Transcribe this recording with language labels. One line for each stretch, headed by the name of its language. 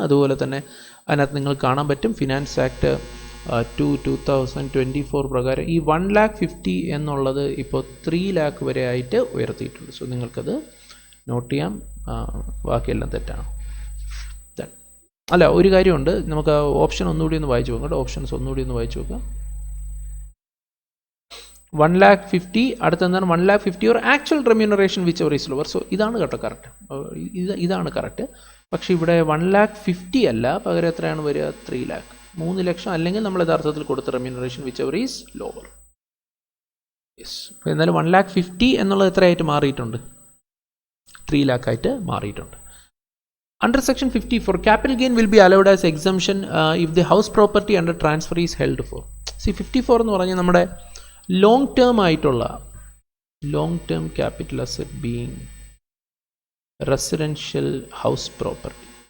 Malayalam: അതുപോലെ തന്നെ അതിനകത്ത് നിങ്ങൾ കാണാൻ പറ്റും ഫിനാൻസ് ആക്ട് 2024 പ്രകാരം ഈ 1,50,000 എന്നുള്ളത് ഇപ്പോൾ 3 lakh വരെ ആയിട്ട് ഉയർത്തിയിട്ടുണ്ട്. സോ നിങ്ങൾക്കത് നോട്ട് ചെയ്യാം, ബാക്കിയെല്ലാം തെറ്റാണ്. അല്ല, ഒരു കാര്യമുണ്ട്, നമുക്ക് ഓപ്ഷൻ ഒന്നുകൂടി ഒന്ന് വായിച്ചു നോക്കാം. ഓപ്ഷൻസ് ഒന്നുകൂടി ഒന്ന് വായിച്ചു നോക്കാം.
English: 1,50,000,
Malayalam: അടുത്തെന്താണ്
English: 1,50,000 or actual remuneration whichever is lower.
Malayalam: So ഇതാണ് കേട്ടോ കറക്റ്റ്, ഇതാണ് കറക്റ്റ്. പക്ഷേ ഇവിടെ 1,50,000 അല്ല, പകരം എത്രയാണ് വരിക, 3 lakh, 3 ലക്ഷം, അല്ലെങ്കിൽ നമ്മൾ യഥാർത്ഥത്തിൽ കൊടുത്ത remuneration
English: whichever is lower.
Malayalam: Yes, എന്നാലും 1,50,000 എന്നുള്ളത് എത്രയായിട്ട് മാറിയിട്ടുണ്ട്, 3 lakh ആയിട്ട് മാറിയിട്ടുണ്ട്.
English: Under section 54, capital gain will be allowed as exemption if the house property under transfer is held for.
Malayalam: See 54 എന്ന് പറഞ്ഞാൽ നമ്മുടെ
English: Long term ആയിട്ടുള്ള long term capital asset being residential house property.